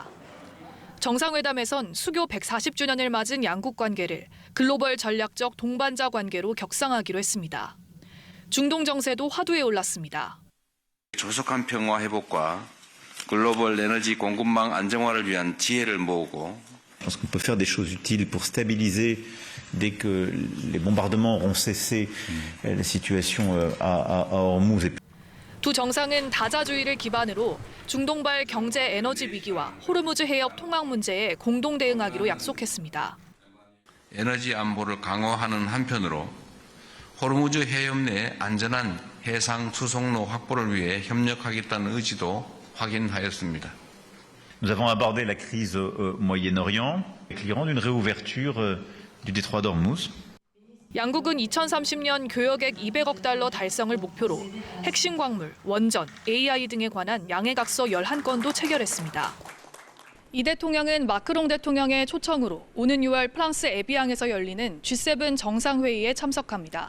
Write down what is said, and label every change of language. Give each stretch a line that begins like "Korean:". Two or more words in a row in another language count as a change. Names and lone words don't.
Korean: 정상회담에선 수교 140주년을 맞은 양국 관계를 글로벌 전략적 동반자 관계로 격상하기로 했습니다. 중동 정세도 화두에 올랐습니다. 조속한 평화 회복과 글로벌 에너지 공급망 안정화를 위한 지혜를 모으고
French: Je pense qu'on peut faire des choses utiles pour stabiliser dès que les bombardements auront cessé la situation à Hormuz.
Korean: 두 정상은 다자주의를 기반으로 중동발 경제 에너지 위기와 호르무즈 해협 통항 문제에 공동 대응하기로 약속했습니다. 에너지 안보를 강화하는 한편으로 호르무즈 해협 내 안전한 해상 수송로 확보를 위해 협력하겠다는 의지도 확인하였습니다.
French: Nous avons abordé la crise au Moyen-Orient, éclairant d'une réouverture du détroit d'Hormuz.
Korean: 양국은 2030년 교역액 200억 달러 달성을 목표로 핵심 광물, 원전, AI 등에 관한 양해각서 11건도 체결했습니다. 이 대통령은 마크롱 대통령의 초청으로 오는 6월 프랑스 에비앙에서 열리는 G7 정상회의에 참석합니다.